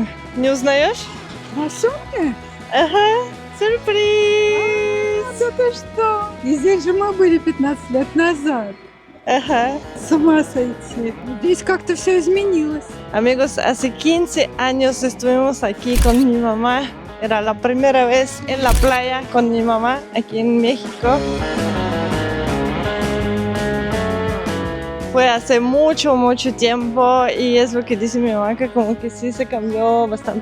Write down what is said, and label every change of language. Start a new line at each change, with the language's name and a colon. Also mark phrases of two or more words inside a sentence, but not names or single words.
Russian: Не узнаешь? На сумке? Ага, сюрприз! Да ты что? И здесь же мы были 15 лет назад.
Spanish: Ajá.
Russian: С ума сойти. Здесь как-то все изменилось.
Spanish: Amigos, hace 15 años estuvimos aquí con mi mamá. Era la primera vez en la playa con mi mamá aquí en México. Fue hace mucho tiempo y es lo que dice mi mamá, que como que sí se cambió bastante.